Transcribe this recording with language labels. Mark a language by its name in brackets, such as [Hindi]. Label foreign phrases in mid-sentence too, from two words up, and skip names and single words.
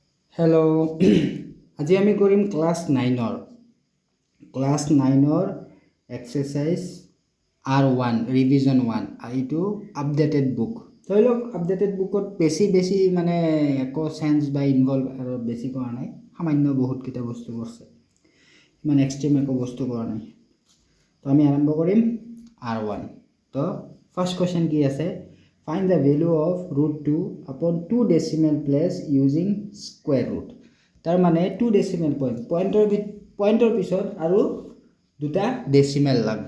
[Assamese] হেল্ল' আজি আমি কৰিম ক্লাছ 9ৰ [English] exercise R1 revision 1 [Assamese] এইটো [English] updated book [Assamese] ধৰি লওক [English] updated book [Assamese] বেছি মানে একো চেঞ্জ বা ইনভলভ আৰু বেছি কৰা নাই সামান্য বহুতকেইটা বস্তু কৰিছে ইমান এক্সট্ৰিম একো বস্তু কৰা নাই তো আমি আৰম্ভ কৰিম R1 তো [English] first question [Assamese] কি আছে [English] Find the value of root 2 upon 2 decimal place using square root. [Assamese] তাৰ মানে [English] 2 decimal point. [Assamese] পইণ্টৰ পিছত আৰু দুটা decimal লাগব।